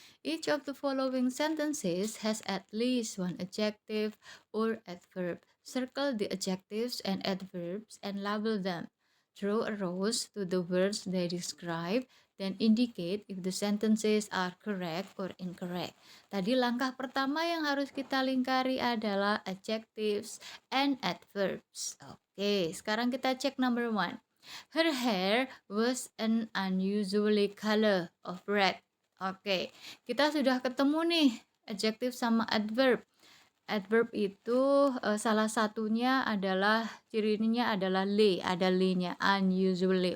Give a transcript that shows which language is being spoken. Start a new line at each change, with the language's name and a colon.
English: Each of the following sentences has at least one adjective or adverb. Circle the adjectives and adverbs and label them. Draw arrows to the words they describe, then indicate if the sentences are correct or incorrect.
Indonesian: Tadi langkah pertama yang harus kita lingkari adalah
English: adjectives and adverbs.
Indonesian: Oke, sekarang kita cek number 1.
English: Her hair was an unusually color of red.
Indonesian: Oke, kita sudah ketemu nih adjective sama adverb. Adverb itu salah satunya adalah cirinya adalah le, ada le-nya, unusually.